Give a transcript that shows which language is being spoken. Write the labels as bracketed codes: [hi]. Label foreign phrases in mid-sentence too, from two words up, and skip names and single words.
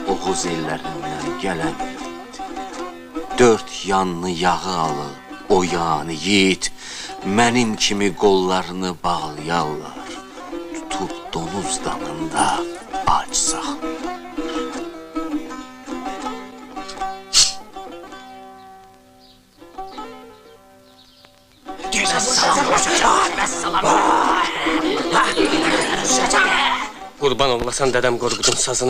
[az] Oğuz ellerinden gələn yiğit. Dört yanlı yağı alır, o yani yiğit. Mənim kimi qollarını bağlayarlar. Tutub donuz damında ac saxlayır. Qurban olasan dədəm Qorqudun sazına.